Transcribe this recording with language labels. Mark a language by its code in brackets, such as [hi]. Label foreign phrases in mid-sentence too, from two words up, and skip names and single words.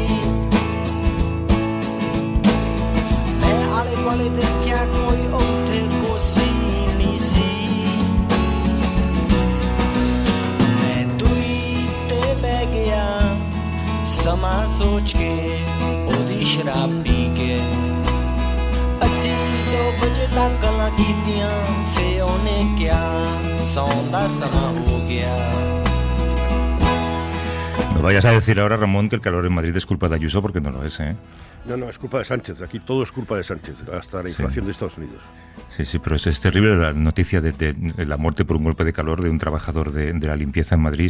[pa] ਮੈਂ ਆਲੇ ਦੁਆਲੇ ਦੇਖਿਆ ਕੋਈ ਉੱਥੇ ਕੁਰਸੀ ਨਹੀਂ ਸੀ ਮੈਂ ਦੂਰੀ ਤੇ ਬਹਿ ਗਿਆ ਸਮਾਂ ਸੋਚ ਕੇ ਉਹਦੀ ਸ਼ਰਾਬ ਪੀ ਕੇ ਅਸੀਂ 2 ਵਜੇ ਤੱਕ ਗੱਲਾਂ ਕੀਤੀਆਂ ਫੇ ਉਹਨੇ ਕਿਹਾ ਸੌਣ ਦਾ ਸਮਾਂ ਹੋ ਗਿਆ। [es] No vayas a decir ahora, Ramón, que el calor en Madrid es culpa de Ayuso, porque no lo es, ¿eh? No, es culpa de Sánchez. Aquí todo es culpa de Sánchez, hasta la inflación de Estados Unidos. Sí, pero es terrible la noticia de la muerte por un golpe de calor de un trabajador de la limpieza en Madrid.